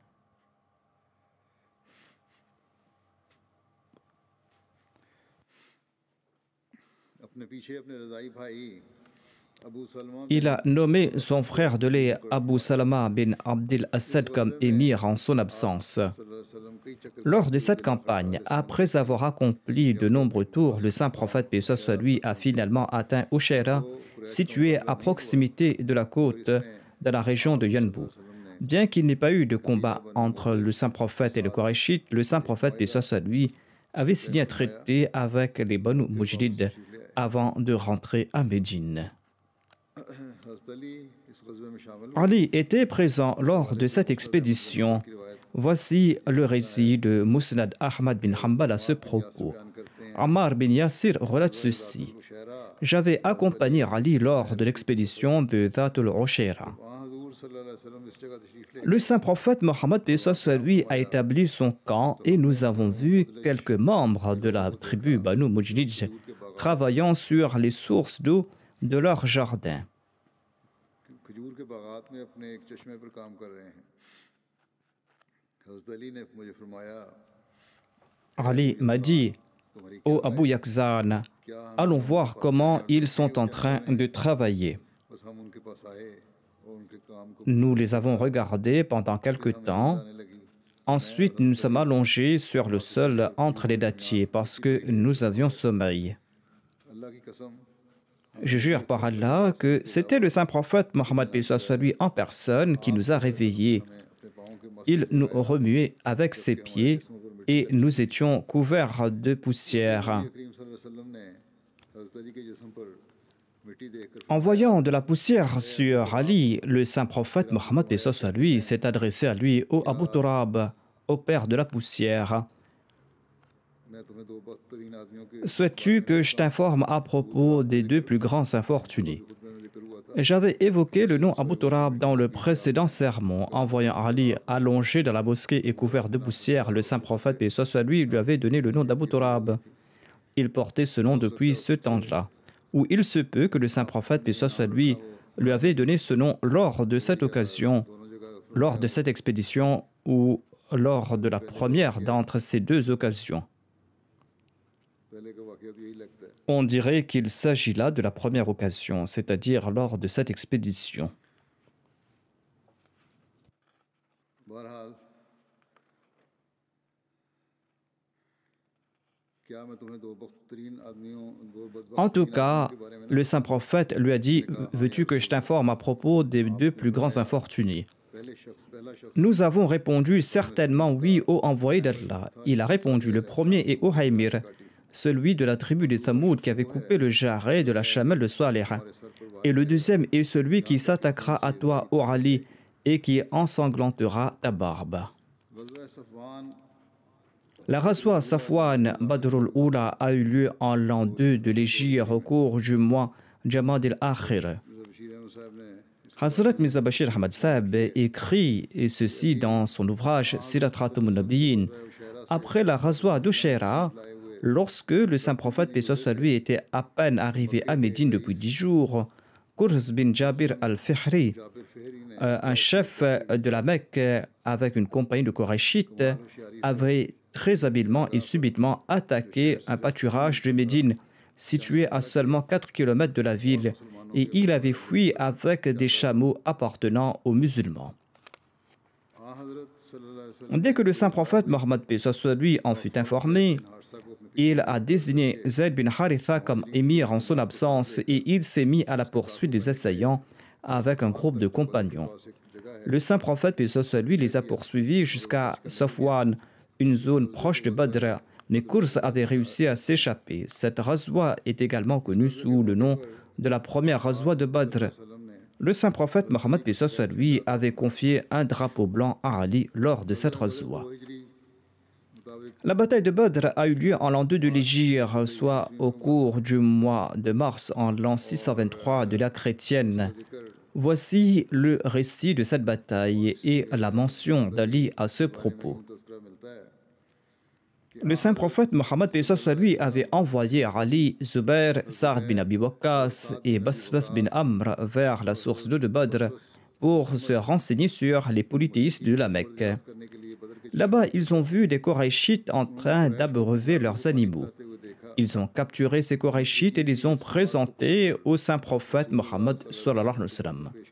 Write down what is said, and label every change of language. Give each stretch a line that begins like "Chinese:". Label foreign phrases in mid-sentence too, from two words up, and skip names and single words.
Urdu: اپنے پیچھے اپنے رضاعی بھائی ابو سلمہ
French: Il a nommé son frère de lait Abu Salama bin Abdil Asad comme émir en son absence.
Urdu: وسلم کئی چکر
French: Lors de cette campagne, après avoir accompli de nombreux tours, le saint prophète paix soit lui a finalement atteint Ushayra, situé à proximité de la côte de la région de Yanbu. Bien qu'il n'ait pas eu de combat entre le saint prophète et le Koraïchite, le saint prophète paix soit lui avait signé un traité avec les Banu Mujdid avant de rentrer à Médine.
Urdu: حضرت علی اس غزوے میں شامل
French: Ali était présent lors de cette expédition. Voici le récit de Musnad Ahmad bin Hanbal à ce propos. Ammar bin Yasir relate ceci. J'avais accompagné Ali lors de l'expédition de Dhatul Ushayra.
Urdu: وہاں حضور
Arabic: صلی اللہ علیہ وسلم
Urdu: اس جگہ تشریف لے
French: Le saint prophète Mohammed paix soit lui a établi son camp et nous avons vu quelques membres de la tribu Banu Mujdid travaillant sur les sources d'eau de leur jardin.
Urdu: کھجور کے باغات میں اپنے ایک چشمے پر کام کر رہے ہیں. حضرت علی نے مجھے فرمایا
French: Ali m'a dit,
Urdu: तुम्हारी
French: ô Abu Yakzan, allons voir comment ils sont en train de travailler.
Urdu: بس ہم ان کے پاس آئے اور ان کے کام کو
French: Nous les avons regardés pendant quelque temps.
Urdu: بتانے لگی.
French: Ensuite, nous sommes allongés sur le sol entre les dattiers parce que nous avions sommeil.
Urdu: اللہ کی قسم
French: Je jure par Allah que c'était le saint prophète Mohammed paix soit lui en personne qui nous a réveillés.
Urdu: اپنے پاؤں کے مس
French: Il nous remuait avec ses pieds et nous étions couverts de poussière.
Urdu: करीम
Arabic: صلی اللہ علیہ وسلم
Urdu: نے حضرت علی کے جسم پر مٹی دیکھ کر
French: En voyant de la poussière sur Ali, le saint prophète Mohammed paix soit lui s'est adressé à lui, ô Abu Turab, au père de la poussière.
Urdu: میں تمہیں دو بدترین آدمیوں کے
French: Souhaites-tu que je t'informe à propos des deux plus grands infortunés?
Urdu: خطبے میں ذکر ہوا تھا.
French: J'avais évoqué le nom Abu Turab dans le précédent sermon. En voyant Ali allongé dans la mosquée et couvert de poussière, le saint prophète paix soit lui lui avait donné le nom d'Abu Turab. Il portait ce nom depuis ce temps-là. Ou il se peut que le saint prophète paix soit lui avait donné ce nom lors de cette occasion, lors de cette expédition ou lors de la première d'entre ces deux occasions.
Urdu: پہلے کا واقعہ تو یہی لگتا ہے.
French: On dirait qu'il s'agit là de la première occasion, c'est-à-dire lors de cette expédition.
Urdu: بہرحال کیا میں تمہیں دو بدترین آدمیوں دو بدبخت
French: En tout cas, le saint prophète lui a dit, veux-tu que je t'informe à propos des deux plus grands infortunés?
Urdu: پہلا شخص
French: Nous avons répondu certainement oui au envoyé d'Allah. Il a répondu, le premier est Uhaymir, celui de la tribu des Thamoud qui avait coupé le jarret de la chamelle de Salih. Et le deuxième est celui qui s'attaquera à toi, ô Ali, et qui ensanglantera ta barbe.
Urdu: غزوہ صفوان
French: La Ghazwa Safwan Badrul Oula a eu lieu en l'an 2 de l'Hégire au cours du mois Jamad al-Akhir.
Urdu: بشیر احمد صاحب نے
French: Hazrat Mirza Bashir Ahmad Sahib écrit et ceci dans son ouvrage Sirat Khatam al-Nabiyyin. Après la Ghazwa d'Ushayra, lorsque le saint prophète paix soit lui était à peine arrivé à Médine depuis 10 jours, Qurs bin Jabir al-Fihri, un chef de la Mecque avec une compagnie de Korachites, avait très habilement et subitement attaqué un pâturage de Médine situé à seulement 4 km de la ville et il avait fui avec des chameaux appartenant aux musulmans.
Urdu: ہاں حضرت
Arabic: صلی اللہ علیہ وسلم
French: Dès que le saint prophète Mohammed paix soit lui en fut informé,
Urdu: حادثہ کو اپنے
French: il a désigné Zayd bin Haritha comme émir en son absence et il s'est mis à la poursuite des assaillants avec un groupe de compagnons.
Urdu: پاس ایک جگہ ہے
French: Le saint prophète paix soit lui les a poursuivis jusqu'à Safwan, une zone proche de Badr, mais Kurz avait réussi à s'échapper. Cette razwa est également connue sous le nom de la première razwa de Badr. Le saint prophète Mohammed lui avait confié un drapeau blanc à Ali lors de cette razwa. La bataille de Badr a eu lieu en l'an 2 de l'Hégire, soit au cours du mois de mars en l'an 623 de l'ère chrétienne. Voici le récit de cette bataille et la mention d'Ali à ce propos. Le saint prophète Mohammed lui avait envoyé Ali, Zubair, Sa'd bin Abi Waqqas et Basbas bin Amr vers la source d'eau de Badr pour se renseigner sur les polythéistes de la Mecque. Là-bas, ils ont vu des Koraïchites en train d'abreuver leurs animaux. Ils ont capturé ces Koraïchites et les ont présentés au saint prophète Mohammed
Arabic: صلی اللہ علیہ وسلم.